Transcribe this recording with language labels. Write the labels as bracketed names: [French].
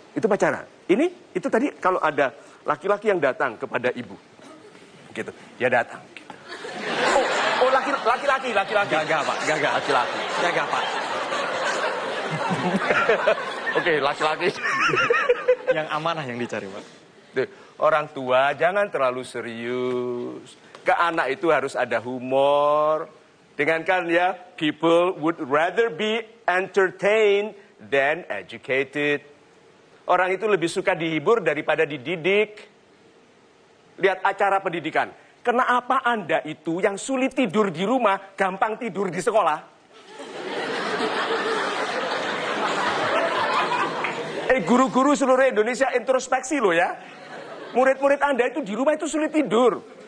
[Indonesian] Itu pacaran. Itu tadi kalau ada laki-laki yang datang kepada ibu. Gitu. Dia datang. Gitu. Oh, laki-laki. Gagah, Pak. Gagah. Laki-laki. Gagah, Pak. Oke, laki-laki. Yang amanah yang dicari, Pak. Tuh, orang tua jangan terlalu serius. Ke anak itu harus ada humor. Dengan kan ya, [English] people would rather be entertained than educated. [Indonesian] Orang itu lebih suka dihibur daripada dididik. Lihat acara pendidikan. Kenapa Anda itu yang sulit tidur di rumah, gampang tidur di sekolah? Guru-guru seluruh Indonesia introspeksi loh ya. Murid-murid Anda itu di rumah itu sulit tidur.